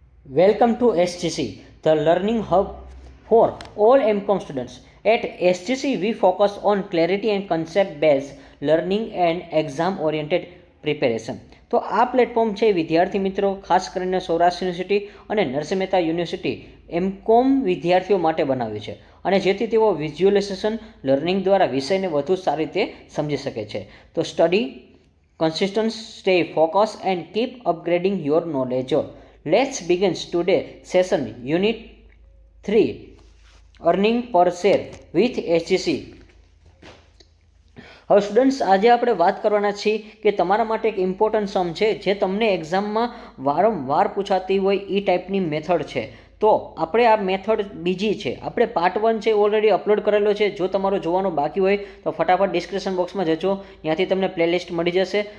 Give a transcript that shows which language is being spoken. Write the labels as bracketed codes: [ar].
[en] Welcome to SGC, the learning hub for all MCOM students. At SGC, we focus on clarity and concept-based learning and exam-oriented preparation. [gu] તો આ platform છે વિદ્યાર્થી મિત્રો, ખાસ કરીને Saurashtra university અને નરસિંહ મહેતા યુનિવર્સિટી એમકોમ વિદ્યાર્થીઓ માટે બનાવ્યું છે, અને જેથી તેઓ વિઝ્યુઅલાઇઝેશન લર્નિંગ દ્વારા વિષયને વધુ સારી રીતે સમજી શકે છે. [en] તો study consistent, stay focused and keep upgrading your knowledge. Let's begin today session unit 3 earning per share with SGC. [gu] હવે સ્ટુડન્ટ્સ, આજે આપણે વાત કરવાના છીએ કે તમારા માટે એક ઇમ્પોર્ટન્ટ સમ છે જે તમને એક્ઝામમાં વારંવાર પૂછાતી હોય એ ટાઈપની મેથડ છે. તો આપણે આ મેથડ બીજી છે, આપણે પાર્ટ 1 છે ઓલરેડી અપલોડ કરેલો છે. જો તમારો જોવાનો બાકી હોય તો ફટાફટ ડિસ્ક્રિપ્શન બોક્સમાં જજો, ત્યાંથી તમને પ્લેલિસ્ટ મળી જશે.